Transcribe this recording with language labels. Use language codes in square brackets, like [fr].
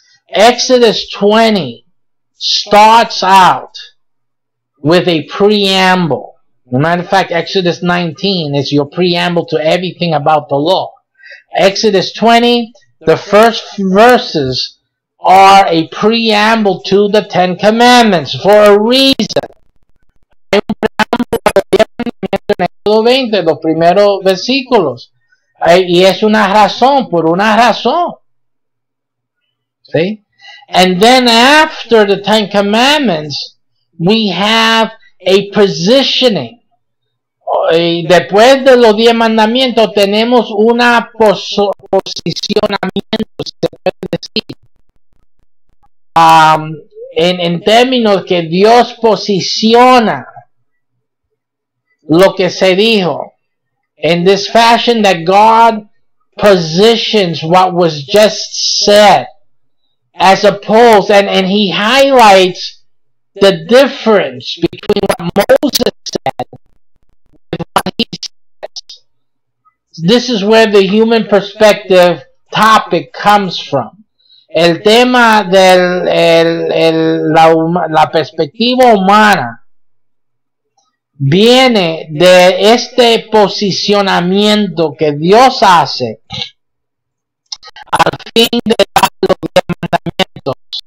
[en] Exodus 20 starts out with a preamble. As a matter of fact, Exodus 19 is your preamble to everything about the law. Exodus 20, the first verses are a preamble to the Ten Commandments for a reason. [es] Hay un preámbulo en Éxodo 20, los primeros versículos. Y es una razón, por una razón. [en] See? And then after the Ten Commandments, we have a positioning. [es] Y después de los 10 mandamientos tenemos una posicionamiento, se puede decir. En términos que Dios posiciona lo que se dijo. [en] In this fashion that God positions what was just said. As opposed, and he highlights the difference between what Moses said and what he says. This is where the human perspective topic comes from. [es] El tema de la perspectiva humana viene de este posicionamiento que Dios hace al fin de los 10 mandamientos.